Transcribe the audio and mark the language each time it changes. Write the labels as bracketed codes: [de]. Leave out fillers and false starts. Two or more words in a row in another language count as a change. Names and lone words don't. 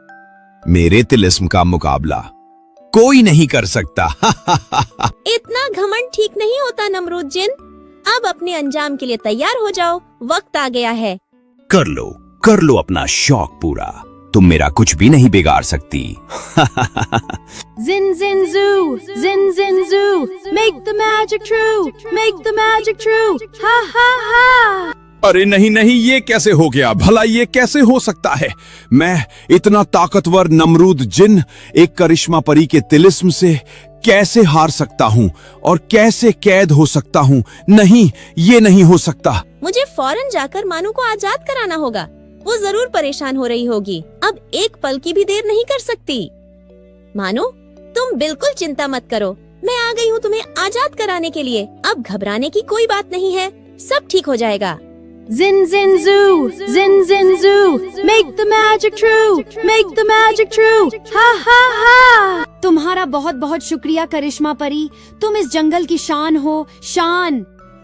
[hi] मेरे तिलिस्म का मुकाबला कोई नहीं कर सकता। इतना घमंड ठीक नहीं होता नमरूद जिन। अब अपने अंजाम के लिए तैयार हो जाओ, वक्त आ गया है। कर लो अपना शौक पूरा। तुम मेरा कुछ भी नहीं बिगाड़ सकती। [en] Zin zin zoo, zin zin zoo, make the magic true, make the magic true, ha ha ha। [hi] अरे नहीं नहीं, ये कैसे हो गया? भला ये कैसे हो सकता है? मैं इतना ताकतवर नमरूद जिन एक करिश्मा परी के तिलिस्म से कैसे हार सकता हूँ और कैसे कैद हो सकता हूँ? नहीं, ये नहीं हो सकता। मुझे फौरन जाकर मानू को आजाद कराना होगा। वो जरूर परेशान हो रही होगी। अब एक पल की भी देर नहीं कर सकती। मानो, तुम बिल्कुल चिंता मत करो, मैं आ गई हूँ तुम्हें आजाद कराने के लिए। अब घबराने की कोई बात नहीं है, सब ठीक हो जाएगा। [en] Zin zin zoo, zin zin zoo, make the magic true, make the magic true, ha ha ha। [hi] तुम्हारा बहुत बहुत शुक्रिया करिश्मा परी, तुम इस जंगल की शान हो, शान।